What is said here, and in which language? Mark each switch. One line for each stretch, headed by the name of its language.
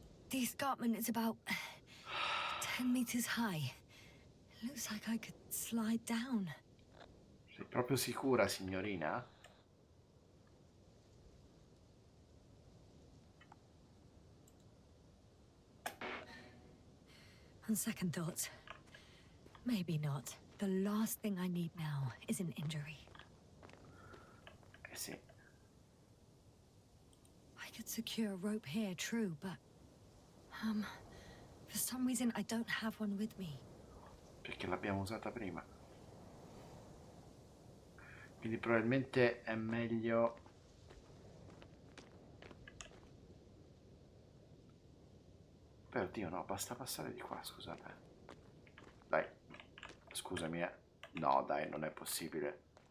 English: The escarpment is about 10 meters high. It looks like I could slide down.
Italian: Sei proprio sicura, signorina?
English: On second thoughts, maybe not. The last thing I need now is an injury.
Italian: Eh sì.
English: I could secure a rope here, true, but... for some reason I don't have one with me.
Italian: Perché l'abbiamo usata prima. Quindi probabilmente è meglio... Per Dio, no, basta passare di qua, scusate. Dai, scusami, No, dai, non è possibile.